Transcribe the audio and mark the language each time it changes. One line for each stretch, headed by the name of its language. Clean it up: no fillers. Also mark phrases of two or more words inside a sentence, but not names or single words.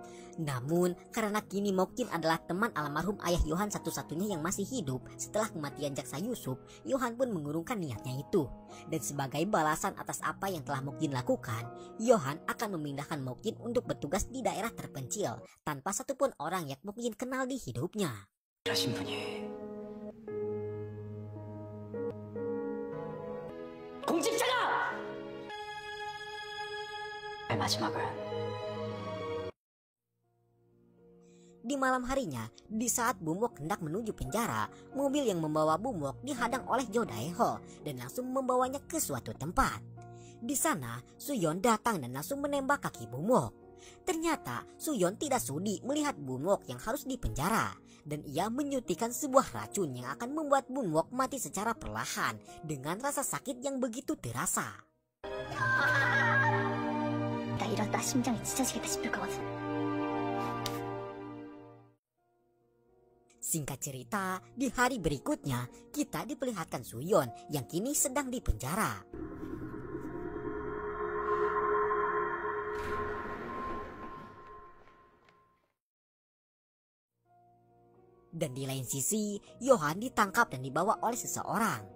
Indonesian: Namun, karena kini Mokjin adalah teman almarhum ayah Yohan satu-satunya yang masih hidup setelah kematian Jaksa Yusuf, Yohan pun mengurungkan niatnya itu. Dan sebagai balasan atas apa yang telah Mokjin lakukan, Yohan akan memindahkan Mokjin untuk bertugas di daerah terpencil tanpa satupun orang yang Mokjin kenal di hidupnya.
Korean: 하신 분이 공직자가 마지막은
Indonesian: Di malam harinya, di saat Bumwok hendak menuju penjara, mobil yang membawa Bumwok dihadang oleh Jo Dae-ho dan langsung membawanya ke suatu tempat. Di sana, Suyon datang dan langsung menembak kaki Bumwok. Ternyata Suyon tidak sudi melihat Bumwok yang harus dipenjara, dan ia menyuntikkan sebuah racun yang akan membuat Bumwok mati secara perlahan dengan rasa sakit yang begitu terasa.
Korean: 나 이러다 심장이 찢어지겠다 싶을 거거든.
Indonesian: Singkat cerita, di hari berikutnya kita diperlihatkan Suyon yang kini sedang dipenjara. Dan di lain sisi, Yohan ditangkap dan dibawa oleh seseorang.